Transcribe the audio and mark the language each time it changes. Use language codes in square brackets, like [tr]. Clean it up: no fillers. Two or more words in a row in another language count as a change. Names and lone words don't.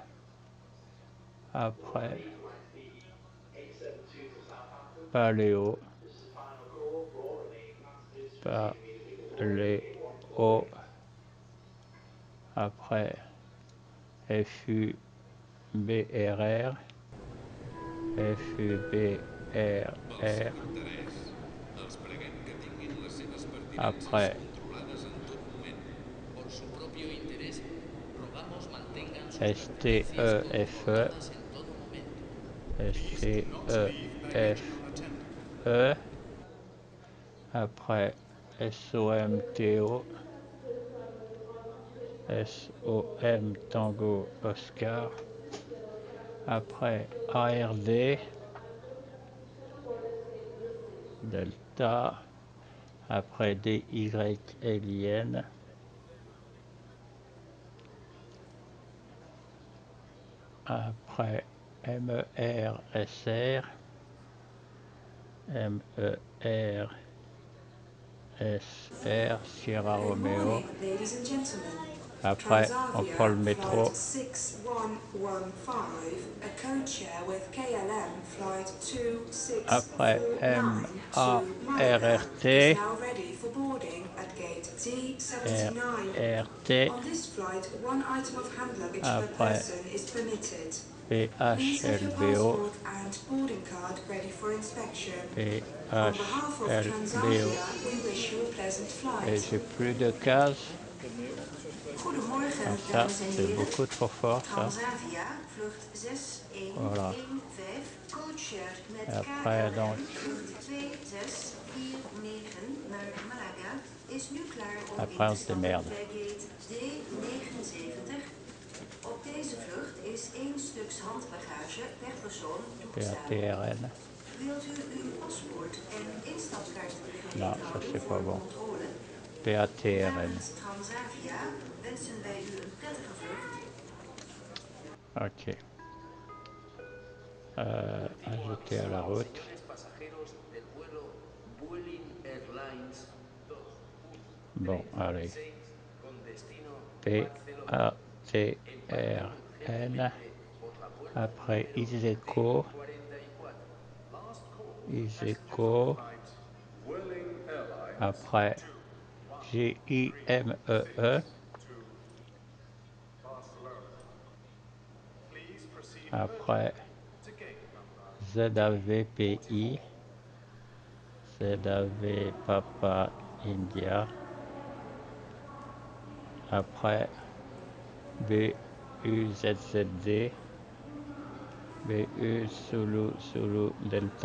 [fr] Après, Paléo, Paléo. Après, F-U-B-R-R, F-U-B-R-R. [ca] Pel seu interès, els preguem que tinguin les seves pertinences [fr] Après, [ca] controlades en tot moment. [es] Por su propio interés, rogamos mantengan sus pertenencias [fr] S-T-E-F-E, [es] controladas en todo momento. [en] Please do not leave baggage [fr] S-T-E-F-E. [en] unattended. [fr] Après, S-O-M-T-O, S-O-M [en] Tango Oscar. [fr] Après, A-R-D, Delta. Après, D-Y-L-I-N. Après, M-E-R-S-R, M-E-R-S-R, Sierra [en] Good [fr] Romeo. [en] morning, ladies and gentlemen. [fr] Après, on prend [en] Transavia [fr] le [en] flight [fr] métro. [en] 6115, a code share with KLM flight [fr] Après, [en] 2649 to Malaga, is [fr] M-A-R-R-T, [en] now ready for boarding at gate T79. [fr] R-R-T. [en] On this flight, one item of hand luggage per [fr] Après, [en] person is permitted. Please have your [fr] P-H-L-B-O, [en] passport and boarding card ready for inspection. On behalf of [fr] P-H-L-B-O. [en] Transavia, we wish you a pleasant [fr] Et [en] flight. [fr] j'ai plus de cases. [nl] Goedemorgen, [fr] Ah, ça, [nl] dames en [fr] c'est [nl] heren. [fr] beaucoup trop fort, ça. [nl] Transavia, vlucht [fr] Voilà. [nl] 6115, codeshare [fr] Et [nl] met [fr] après, donc, [nl] KLM, vlucht 2649 naar Malaga, is nu klaar om in [fr] après, [nl] te [fr] on se [nl] stappen [fr] démerde. [nl] bij gate D79. Op deze vlucht is één stuks handbagage per persoon toegestaan. [fr] P-A-T-R-N. [nl] Wilt u uw paspoort en instapkaart [fr] Non, [nl] gereed [fr] ça, [nl] houden [fr] c'est [nl] voor [fr] pas bon. [nl] controle? [fr] P-A-T-R-N. [nl] Namens Transavia wensen wij u een prettige vlucht. [fr] Ok. Ajouter à la [es] Continuamos, [fr] route. [es] señores pasajeros del vuelo Vueling Airlines [fr] Bon, allez. [es] 2136 con destino Barcelona. Embarquen [fr] P-A-T-R-N. [es] urgentemente por la puerta [fr] Après, [es] número [fr] Iseco. [es] D44. [en] Last call for passengers on [fr] Iseco. [en] flight Vueling Airlines [fr] Après, [en] 2136 [fr] G-I-M-E-E. [en] to Barcelona. Please proceed [fr] Après, [en] urgently to gate number [fr] Z-A-V-P-I. [en] D44. [fr] Z-A-V [en] Papa India. [fr] Après, B-U-Z-Z-D. [en] B-U Zulu Zulu Delta.